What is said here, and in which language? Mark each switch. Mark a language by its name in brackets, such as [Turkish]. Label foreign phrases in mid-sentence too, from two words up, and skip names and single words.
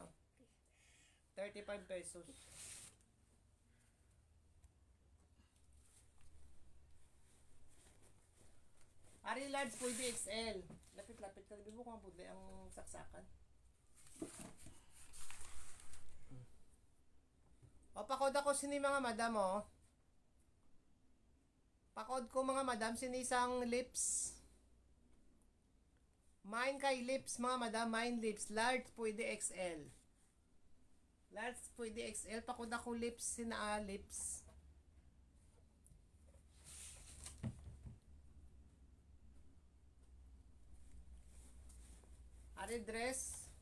[Hiligaynon] 35 pesos. Ari large pwede XL. Lapit-lapit ka, di mo kung pwede ang saksakan. O, pakod ako sini mga madam o. Pakod ko mga madam sinisang lips. Mine kay lips mga madam, mine lips. Large pwede XL. Large pwede XL. Pakod ako lips, sina lips. Ari dress.